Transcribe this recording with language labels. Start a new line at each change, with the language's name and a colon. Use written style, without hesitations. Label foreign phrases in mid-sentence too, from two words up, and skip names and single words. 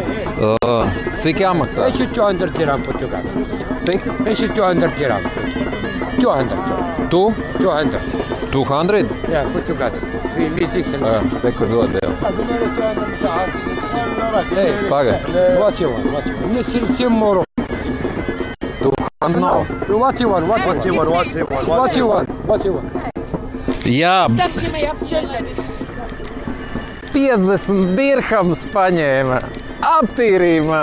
Latvian: Cik jāmaksā? 200 dirham Portugal. Cik? 200 dirham. 200. Tu? 200. 200? Jā, Portugal. Te, kur dod jau. Pagaid.
English: What you want? Nesil moro.
Latvian: 200 nav.
English: What you want?
Latvian: Jā. 50 dirhams paņēma.